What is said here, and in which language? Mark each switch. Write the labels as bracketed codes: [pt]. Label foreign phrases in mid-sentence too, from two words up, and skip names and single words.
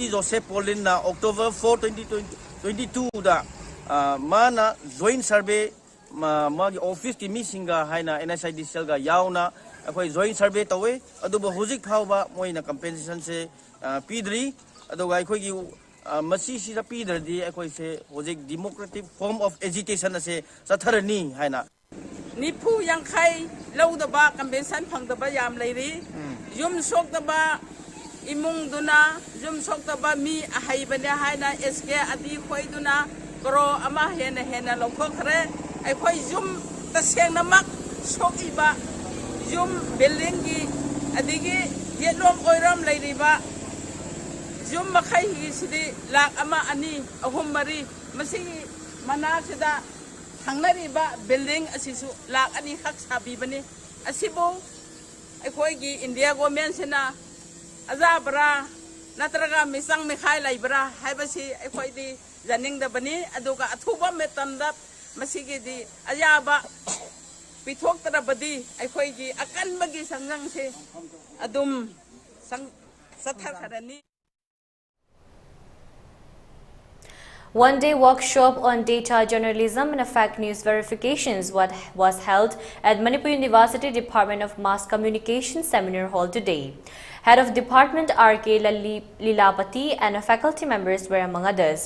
[mni] जोसेफ पोलिन ना अक्टोबर 4 2022 दा माना [en] joint survey [mni] मागी ऑफिस की मीसिंगा हाइना एनएसआईडी सेलगा यावना अखोई [en] joint survey [mni] तवे अदुबो हुजिक फावबा मोइना कंपेंसेशन से पीदरी अदुगा अखोई की मसी सिदा पीदरदी अखोई से हुजिक [en] democratic form of agitation [mni] से सथरनी हाइना निफु यांखाई लौदबा कंपेंसेशन फंगदबा याम लेरी युम सोक्तबा इमुंग दुना युम सोक्तबा मी हाइबने हाइना एसके अदी खोइदुना करो अमा हेना लौखोखरे अखोई जुम तसेंगनमक सोकीबा जुम बिल्डिंग की अदिगी येलोम ओइरम लेरिबा जुम मखै हिसिदि लाख अमा अनि अहुम मरी मसी मना सिदा थांनरिबा बिल्डिंग असिसु लाख अनि खक साबिबनी असिबो अखोई की [en] India government [mni] सेना अजाबरा natraga misang mikhai laibra haibasi akhoi di janing da bani aduga athuba metam da masigi di ayaba pithok tara badi akhoi gi akan bagi sangang se adum sang sathar tharani. [en] One-day workshop on data journalism and fake news verifications was held at Manipur University Department of Mass Communication Seminar Hall today. Head of Department R.K. Lilapati and faculty members were among others.